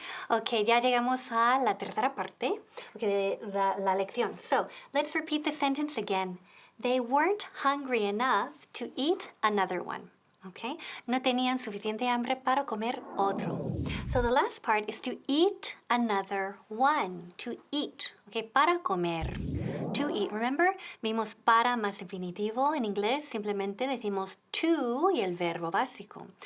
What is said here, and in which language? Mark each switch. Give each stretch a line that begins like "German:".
Spanish: Ok, ya llegamos a la tercera parte de la lección.
English: So, let's repeat the sentence again. They weren't hungry enough to eat another one. Okay?
Spanish: No tenían suficiente hambre para comer otro.
English: So the last part is to eat another one. To eat. Okay?
Spanish: Para comer.
English: To eat. Remember?
Spanish: Vimos para más infinitivo. En inglés simplemente decimos to y el verbo básico.